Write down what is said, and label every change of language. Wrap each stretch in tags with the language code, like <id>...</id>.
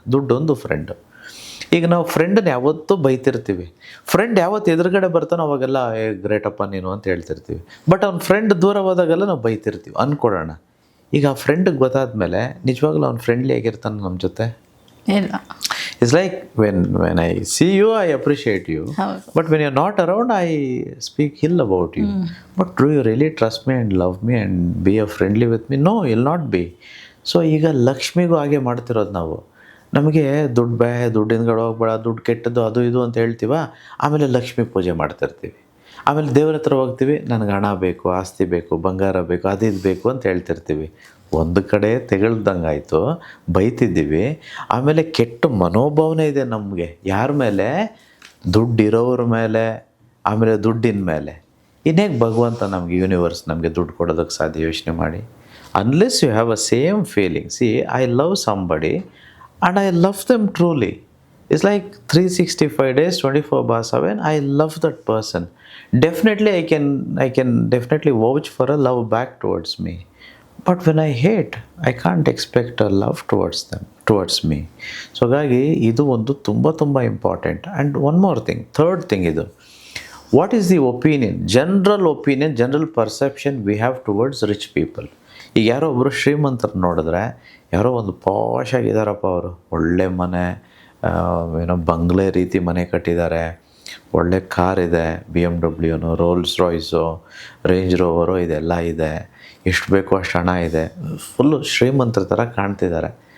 <kn>ದುಡ್ಡು ಒಂದು ಫ್ರೆಂಡು. ಈಗ ನಾವು ಫ್ರೆಂಡನ್ನ ಯಾವತ್ತೂ ಬೈತಿರ್ತೀವಿ. ಫ್ರೆಂಡ್ ಯಾವತ್ತು ಎದುರುಗಡೆ ಬರ್ತಾನೋ ಅವಾಗೆಲ್ಲ ಗ್ರೇಟಪ್ಪ ನೀನು ಅಂತ ಹೇಳ್ತಿರ್ತೀವಿ. ಬಟ್ ಅವ್ನ ಫ್ರೆಂಡ್ ದೂರ ಹೋದಾಗೆಲ್ಲ ನಾವು ಬೈತಿರ್ತೀವಿ ಅಂದ್ಕೊಳ್ಳೋಣ. ಈಗ ಆ ಫ್ರೆಂಡಿಗೆ ಗೊತ್ತಾದ ಮೇಲೆ ನಿಜವಾಗ್ಲೂ ಅವ್ನು ಫ್ರೆಂಡ್ಲಿ ಆಗಿರ್ತಾನೆ ನಮ್ಮ ಜೊತೆ? ಇಲ್ಲ.</kn> <en>It's like when I see you, I appreciate you. But when you're not around, I speak ill about you. But do you really trust me and love me and be a friendly with me? No, you'll not be.</en> <kn>So ಈಗ ಲಕ್ಷ್ಮಿಗೂ ಹಾಗೆ ಮಾಡ್ತಿರೋದು ನಾವು. ನಮಗೆ ದುಡ್ಡಿನ ಕಡೆ ಹೋಗ್ಬೇಡ, ದುಡ್ಡು ಕೆಟ್ಟದ್ದು, ಅದು ಇದು ಅಂತ ಹೇಳ್ತೀವ. ಆಮೇಲೆ ಲಕ್ಷ್ಮಿ ಪೂಜೆ ಮಾಡ್ತಿರ್ತೀವಿ. ಆಮೇಲೆ ದೇವ್ರ ಹತ್ರ ಹೋಗ್ತೀವಿ, ನನಗೆ ಹಣ ಬೇಕು, ಆಸ್ತಿ ಬೇಕು, ಬಂಗಾರ ಬೇಕು, ಅದಿದು ಬೇಕು ಅಂತ ಹೇಳ್ತಿರ್ತೀವಿ. ಒಂದು ಕಡೆ ತೆಗಳ್ದಂಗಾಯಿತು, ಬೈತಿದ್ದೀವಿ. ಆಮೇಲೆ ಕೆಟ್ಟ ಮನೋಭಾವನೆ ಇದೆ ನಮಗೆ ಯಾರ ಮೇಲೆ? ದುಡ್ಡಿರೋವ್ರ ಮೇಲೆ, ಆಮೇಲೆ ದುಡ್ಡಿನ ಮೇಲೆ. ಇನ್ನೇಗೆ ಭಗವಂತ ನಮಗೆ, ಯೂನಿವರ್ಸ್ ನಮಗೆ ದುಡ್ಡು ಕೊಡೋದಕ್ಕೆ ಸಾಧ್ಯ? ಯೋಚನೆ ಮಾಡಿ.</kn> <en>Unless you have a same feeling. See, I love somebody and I love them truly. It's like 365 days, 24/7. I love that person. Definitely, I can definitely vouch for a love back towards me. But when I hate, I can't expect a love towards me. So</en> <kn>ಹಾಗಾಗಿ ಇದು ಒಂದು ತುಂಬ important.</kn> <en>And one more thing, third thing ಇದು. What is the opinion, general perception we have towards rich people?</en> <kn>ಈಗ ಯಾರೋ ಒಬ್ಬರು ಶ್ರೀಮಂತರು ನೋಡಿದ್ರೆ, ಯಾರೋ ಒಂದು ಪಾಶ್ ಆಗಿದ್ದಾರಪ್ಪ, ಅವರು ಒಳ್ಳೆ ಮನೆ, ಬಂಗ್ಲೆ ರೀತಿ ಮನೆ ಕಟ್ಟಿದ್ದಾರೆ, ಒಳ್ಳೆ ಕಾರ್ ಇದೆ, BMW, rolls Royce, range Rover, ಇದೆಲ್ಲ ಇದೆ, ಎಷ್ಟು ಬೇಕೋ ಅಷ್ಟು ಹಣ ಇದೆ, ಫುಲ್ಲು ಶ್ರೀಮಂತರ ಥರ ಕಾಣ್ತಿದ್ದಾರೆ.</kn>